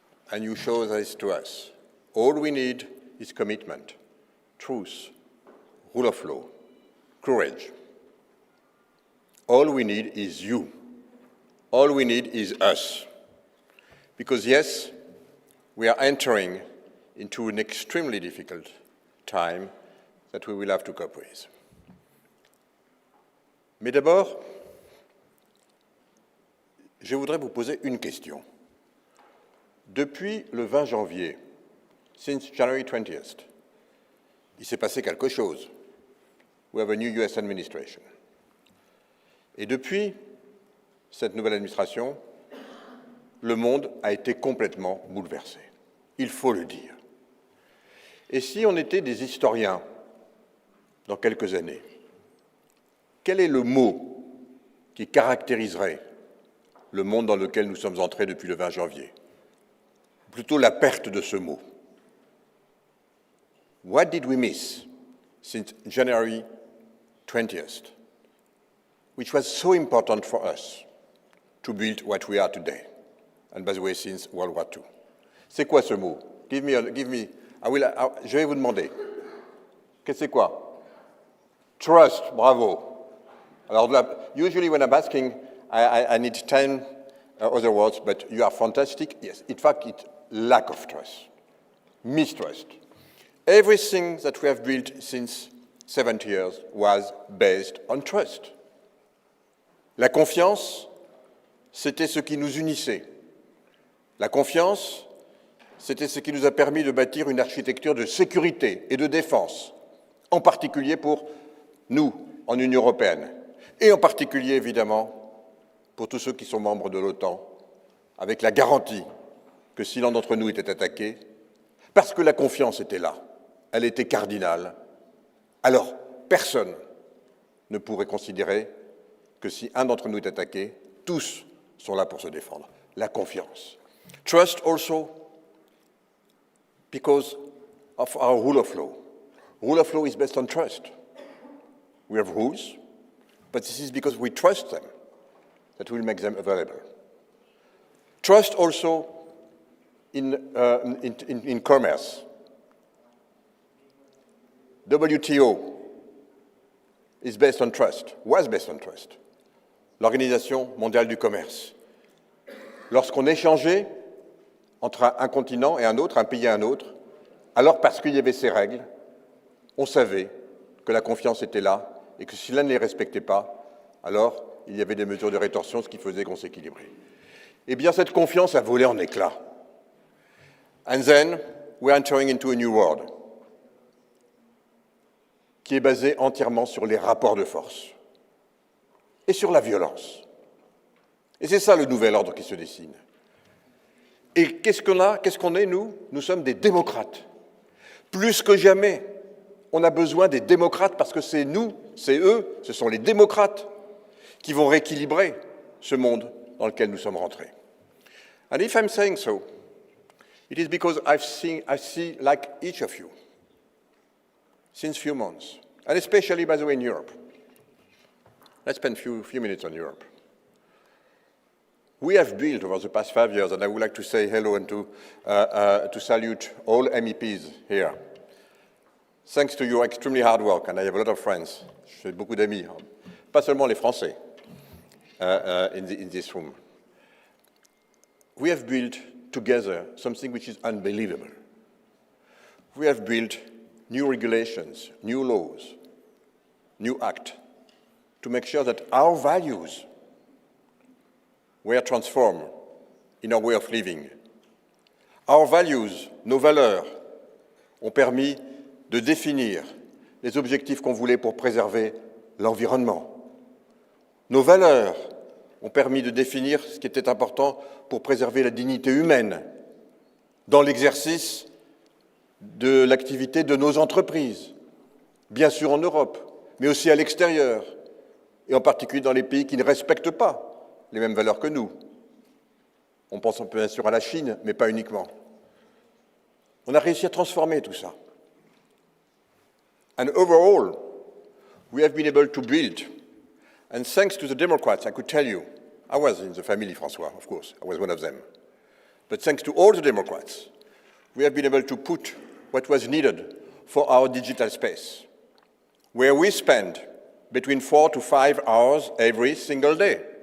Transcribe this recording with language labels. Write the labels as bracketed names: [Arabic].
[English] And you show this to us. All we need is commitment, truth, rule of law, courage. All we need is you. All we need is us. Because yes, we are entering into an extremely difficult time that we will have to cope with. [French] Mais d'abord, je voudrais vous poser une question. Depuis le 20 janvier, [English] since January 20th, [French] il s'est passé quelque chose. [English] We have a new US administration. [French] Et depuis cette nouvelle administration, le monde a été complètement bouleversé. Il faut le dire. Et si on était des historiens dans quelques années, quel est le mot qui caractériserait le monde dans lequel nous sommes entrés depuis le 20 janvier? Plutôt la perte de ce mot. [English] What did we miss since January 20th, which was so important for us to build what we are today? And by the way, since World War II. [French] C'est quoi ce mot? Je vais vous demander. Qu'est-ce que c'est quoi? [English] Trust, bravo. Alors, usually when I'm asking, I need 10 other words, but you are fantastic. Yes, in fact, it's lack of trust, mistrust. Everything that we have built since 70 years was based on trust. [French] La confiance, c'était ce qui nous unissait. La confiance, c'était ce qui nous a permis de bâtir une architecture de sécurité et de défense, en particulier pour nous, en Union européenne, et en particulier, évidemment, pour tous ceux qui sont membres de l'OTAN, avec la garantie que si l'un d'entre nous était attaqué, parce que la confiance était là, elle était cardinale, alors personne ne pourrait considérer que si un d'entre nous est attaqué, tous sont là pour se défendre. La confiance. [English] Trust also because of our rule of law. Rule of law is based on trust. We have rules, but this is because we trust them that will make them available. Trust also in commerce. WTO is based on trust, was based on trust. [French] L'Organisation mondiale du commerce. Lorsqu'on échangeait entre un continent et un autre, un pays et un autre, alors parce qu'il y avait ces règles, on savait que la confiance était là et que si l'un ne les respectait pas, alors il y avait des mesures de rétorsion, ce qui faisait qu'on s'équilibrait. Eh bien, cette confiance a volé en éclats. [English] And then, we're entering into a new world [French] qui est basé entièrement sur les rapports de force et sur la violence. Et c'est ça le nouvel ordre qui se dessine. Et qu'est-ce qu'on est, nous? Nous sommes des démocrates. Plus que jamais, on a besoin des démocrates parce que c'est nous, c'est eux, ce sont les démocrates qui vont rééquilibrer ce monde dans lequel nous sommes rentrés. [English] And if I'm saying so, it is because I see, like each of you, since few months, and especially, by the way, in Europe. Let's spend a few minutes on Europe. We have built over the past 5 years, and I would like to say hello and to salute all MEPs here. Thanks to your extremely hard work, and I have a lot of friends, [French] j'ai beaucoup d'amis, pas seulement les Français, [English] in this room. We have built together something which is unbelievable. We have built new regulations, new laws, new acts, to make sure that our values were transformed in our way of living. Our values, [French] nos valeurs, ont permis de définir les objectifs qu'on voulait pour préserver l'environnement. Nos valeurs ont permis de définir ce qui était important pour préserver la dignité humaine dans l'exercice de l'activité de nos entreprises, bien sûr en Europe, mais aussi à l'extérieur, et en particulier dans les pays qui ne respectent pas les mêmes valeurs que nous. On pense bien sûr à la Chine, mais pas uniquement. On a réussi à transformer tout ça. [English] And overall, we have been able to build, and thanks to the Democrats, I could tell you, I was in the family, François, of course, I was one of them. But thanks to all the Democrats, we have been able to put what was needed for our digital space, where we spend between 4 to 5 hours every single day.